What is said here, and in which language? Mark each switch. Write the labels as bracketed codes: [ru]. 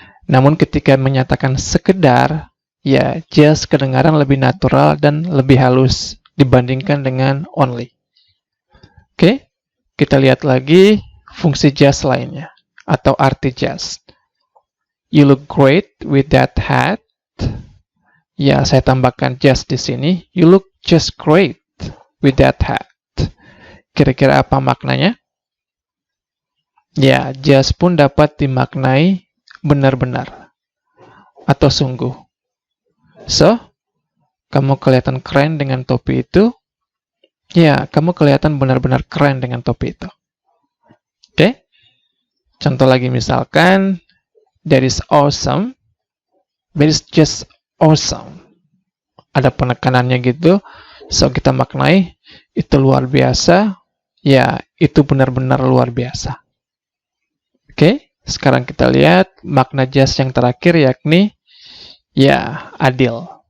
[id] Namun ketika menyatakan sekedar, ya, just kedengaran lebih natural dan lebih halus dibandingkan dengan only. Oke, kita lihat lagi fungsi just lainnya atau arti just. [en] You look great with that hat. [id] Ya, saya tambahkan just di sini. [en] You look just great with that hat. [id] Kira-kira apa maknanya? Ya, just pun dapat dimaknai benar-benar atau sungguh. So, kamu kelihatan keren dengan topi itu. Ya, kamu kelihatan benar-benar keren dengan topi itu. Oke? Contoh lagi misalkan, [en] that is awesome. That is just awesome. [id] Ada penekanannya gitu. So, kita maknai itu luar biasa. Ya, itu benar-benar luar biasa. Oke, sekarang kita lihat makna just yang terakhir yakni ya, adil.